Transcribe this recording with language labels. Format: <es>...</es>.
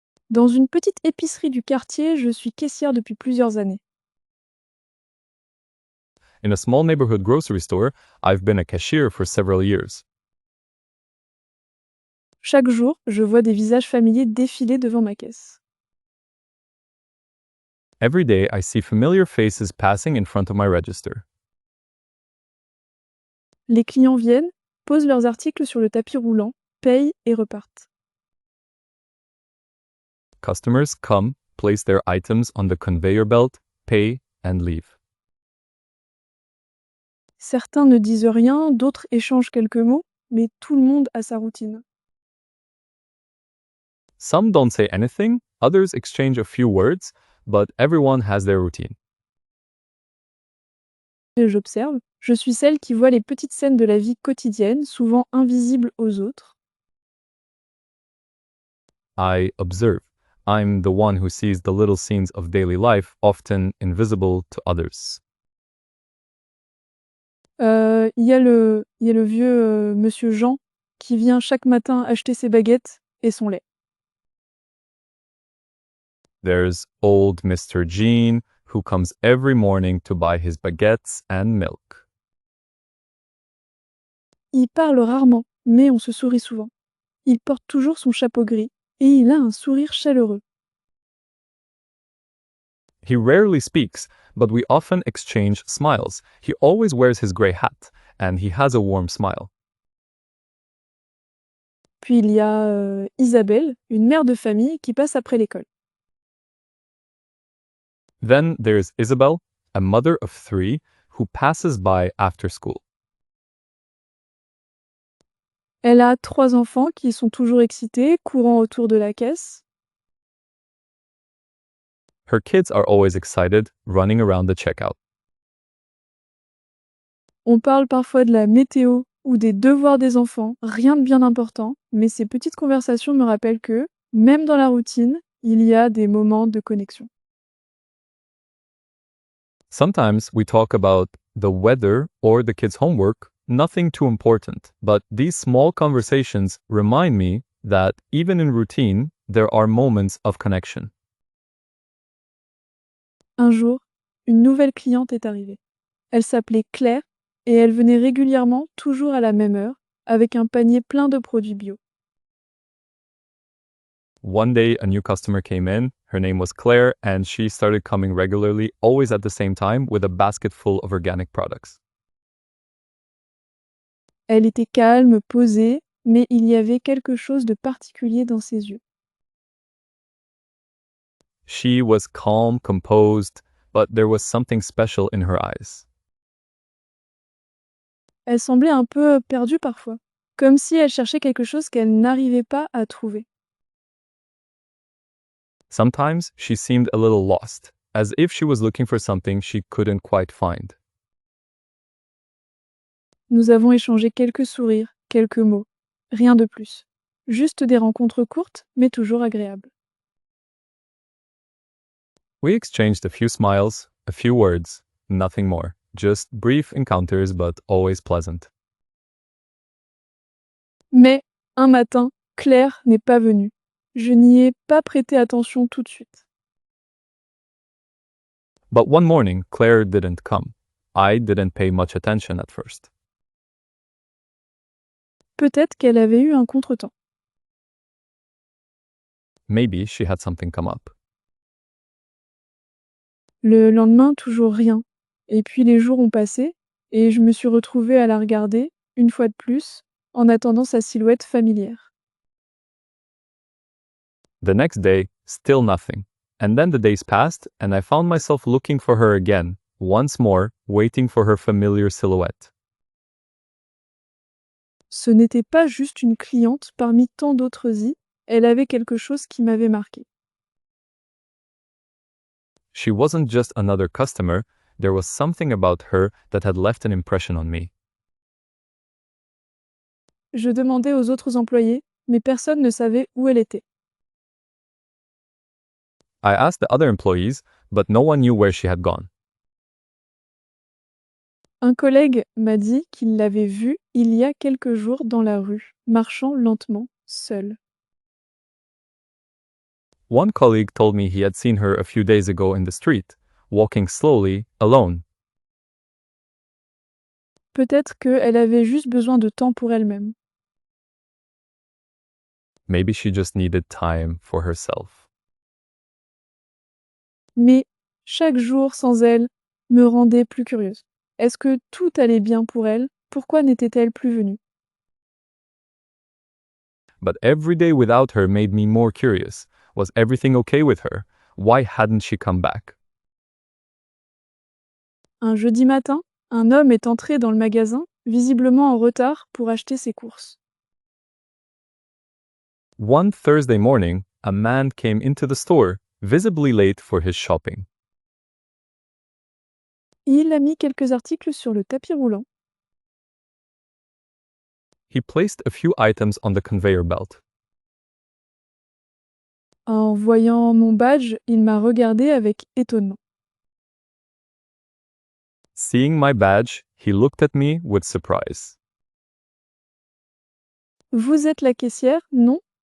<fr>Dans une petite épicerie du quartier, je suis caissière depuis plusieurs années.</fr> <en>In a small neighborhood grocery store, I've been a cashier for several years.</en> <fr>Chaque jour, je vois des visages familiers défiler devant ma caisse.</fr> <en>Every day, I see familiar faces passing in front of my register.</en> <fr>Les clients viennent, posent leurs articles sur le tapis roulant, payent et repartent.</fr> <en>Customers come, place their items on the conveyor belt, pay, and leave.</en> <fr>Certains ne disent rien, d'autres échangent quelques mots, mais tout le monde a sa routine.</fr> <en>Some don't say anything, others exchange a few words, but everyone has their routine.</en> <fr>Et j'observe, je suis celle qui voit les petites scènes de la vie quotidienne, souvent invisibles aux autres.</fr> <en>I observe. I'm the one who sees the little scenes of daily life, often invisible to others.</en> <fr>Il y a le vieux monsieur Jean qui vient chaque matin acheter ses baguettes et son lait.</fr> <en>There's old Mr. Jean, who comes every morning to buy his baguettes and milk.</en> <fr>Il parle rarement, mais on se sourit souvent. Il porte toujours son chapeau gris et il a un sourire chaleureux.</fr> <en>He rarely speaks, but we often exchange smiles. He always wears his gray hat, and he has a warm smile.</en> <fr>Puis il y a Isabelle, une mère de famille qui passe après l'école.</fr> <en>Then there's Isabel, a mother of 3, who passes by after school.</en> <fr>Elle a 3 enfants qui sont toujours excités, courant autour de la caisse.</fr> <en>Her kids are always excited, running around the checkout.</en> <fr>On parle parfois de la météo ou des devoirs des enfants, rien de bien important, mais ces petites conversations me rappellent que, même dans la routine, il y a des moments de connexion.</fr> <en>Sometimes we talk about the weather or the kids' homework, nothing too important, but these small conversations remind me that even in routine, there are moments of connection.</en> <fr>Un jour, une nouvelle cliente est arrivée. Elle s'appelait Claire et elle venait régulièrement, toujours à la même heure, avec un panier plein de produits bio.</fr> <en>One day, a new customer came in. Her name was Claire, and she started coming regularly, always at the same time, with a basket full of organic products.</en> <fr>Elle était calme, posée, mais il y avait quelque chose de particulier dans ses yeux.</fr> <en>She was calm, composed, but there was something special in her eyes.</en> <fr>Elle semblait un peu perdue parfois, comme si elle cherchait quelque chose qu'elle n'arrivait pas à trouver.</fr> <en>Sometimes she seemed a little lost, as if she was looking for something she couldn't quite find.</en> <fr>Nous avons échangé quelques sourires, quelques mots, rien de plus. Juste des rencontres courtes, mais toujours agréables.</fr> <en>We exchanged a few smiles, a few words, nothing more. Just brief encounters, but always pleasant.</en> <fr>Mais, un matin, Claire n'est pas venue. Je n'y ai pas prêté attention tout de suite.</fr> <en>But one morning, Claire didn't come. I didn't pay much attention at first.</en> <fr>Peut-être qu'elle avait eu un contretemps.</fr> <en>Maybe she had something come up.</en> <fr>Le lendemain, toujours rien. Et puis les jours ont passé, et je me suis retrouvée à la regarder, une fois de plus, en attendant sa silhouette familière.</fr> <en>The next day, still nothing. And then the days passed, and I found myself looking for her again, once more, waiting for her familiar silhouette.</en> <fr>Ce n'était pas juste une cliente parmi tant d'autres elle avait quelque chose qui m'avait marqué.</fr> <en>She wasn't just another customer, there was something about her that had left an impression on me.</en> <fr>Je demandais aux autres employés mais personne ne savait où elle était.</fr> <en>I asked the other employees, but no one knew where she had gone.</en> <fr>Un collègue m'a dit qu'il l'avait vue il y a quelques jours dans la rue, marchant lentement, seule.</fr> <en>One colleague told me he had seen her a few days ago in the street, walking slowly, alone.</en> <fr>Peut-être qu'elle avait juste besoin de temps pour elle-même.</fr> <en>Maybe she just needed time for herself.</en> <fr>Mais chaque jour sans elle me rendait plus curieuse. Est-ce que tout allait bien pour elle? Pourquoi n'était-elle plus venue?</fr> <en>But every day without her made me more curious. Was everything okay with her? Why hadn't she come back?</en> <fr>Un jeudi matin, un homme est entré dans le magasin, visiblement en retard pour acheter ses courses.</fr> <en>One Thursday morning, a man came into the store, visibly late for his shopping.</en> <fr>Il a mis quelques articles sur le tapis roulant.</fr> <en>He placed a few items on the conveyor belt.</en> <fr>En voyant mon badge, il m'a regardé avec étonnement.</fr> <en>Seeing my badge, he looked at me with surprise.</en> <fr>Vous êtes la caissière, non?</fr>